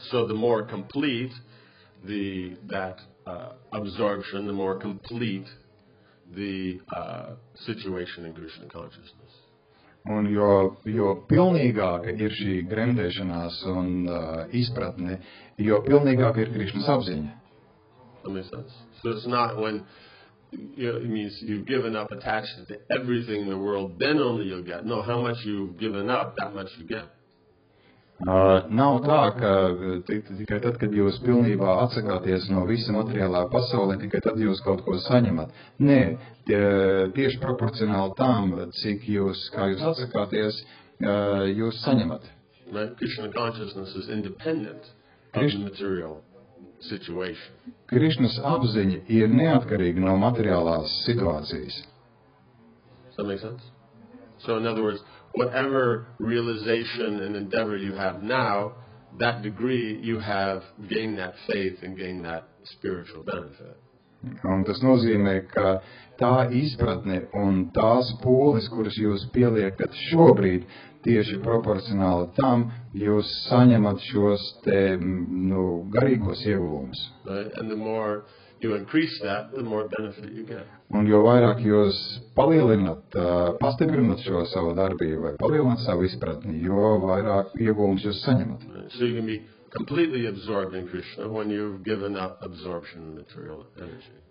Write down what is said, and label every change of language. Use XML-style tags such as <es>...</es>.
<en>So the more complete that absorption, the more complete the situation in Krishna consciousness.</en> <lv>Un jo pilnīgāka ir šī gremdēšanās un izpratne, jo pilnīgāka ir Krišnas apziņa.</lv> <en>That makes sense. So it's not when it means you've given up attachment to everything in the world, then only you'll get. No, how much you've given up, that much you get.</en> <lv>Nav tā, ka tikai tad, kad jūs pilnībā atsakāties no visa materiālā pasaulē, tikai tad jūs kaut ko saņemat. Nē, tieši proporcionāli tam, cik jūs, kā jūs atsakāties, jūs saņemat.</lv> <en>Right? Krishna consciousness is independent of the material situation.</en> <lv>Krišnas apziņa ir neatkarīga no materiālās situācijas.</lv> <en>Does that make sense? So in other words, whatever realization and endeavor you have now, that degree you have gained that faith and gained that spiritual benefit.</en> <lv>Un tas nozīmē, ka tā izpratne un tās pūles, kuras jūs pieliekat šobrīd, tieši proporcionāli tam, jūs saņemat šos te, garīgos ieguvumus.</lv> <en>Right? And the more you increase that, the more benefit you get.</en> <lv>Un jo vairāk jūs palielinat, pastiprinat šo savu darbību vai palielinat savu izpratni, jo vairāk ieguvumus jūs saņemat.</lv> <en>Right? So you can be completely absorbed in Krishna when you've given up absorption in material energy.</en>